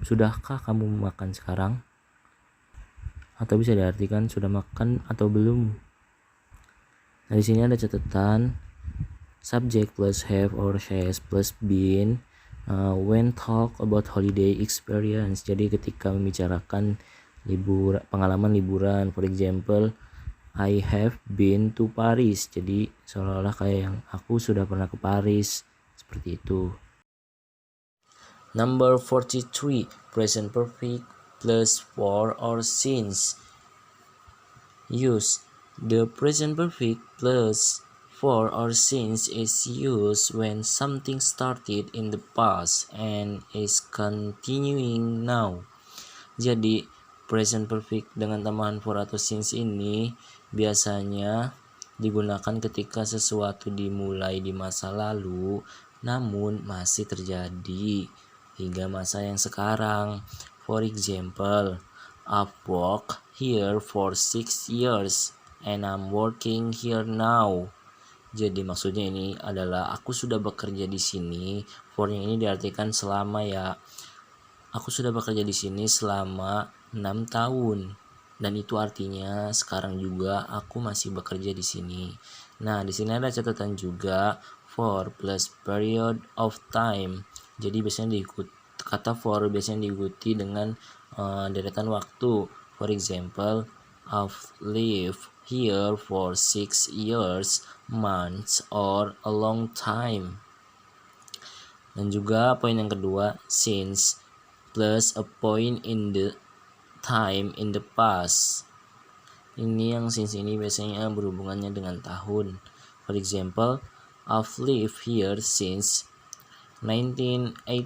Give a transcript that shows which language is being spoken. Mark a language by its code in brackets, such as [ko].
[id] Sudahkah kamu makan sekarang? Atau bisa diartikan sudah makan atau belum. Nah, di sini ada catatan, [en] subject plus have or has plus been when talk about holiday experience. [id] Jadi ketika membicarakan pengalaman liburan, [en] for example, I have been to Paris. [id] Jadi seolah-olah kayak yang aku sudah pernah ke Paris, seperti itu. [en] Number 43, present perfect plus for or since. Use. The present perfect plus for or since is used when something started in the past and is continuing now. [id] Jadi present perfect dengan tambahan for atau since ini biasanya digunakan ketika sesuatu dimulai di masa lalu namun masih terjadi hingga masa yang sekarang. [en] For example, I've worked here for 6 years and I'm working here now. [id] Jadi maksudnya ini adalah aku sudah bekerja di sini. For-nya ini diartikan selama ya. Aku sudah bekerja di sini selama 6 tahun. Dan itu artinya sekarang juga aku masih bekerja di sini. Nah, di sini ada catatan juga, [en] for plus period of time. [id] Jadi biasanya kata for biasanya diikuti dengan deretan waktu. [en] For example, I've lived here for 6 years, months, or a long time. [id] Dan juga poin yang kedua, [en] since plus a point in the time in the past. [id] Ini yang since ini biasanya berhubungannya dengan tahun. [en] For example, I've lived here since 1987.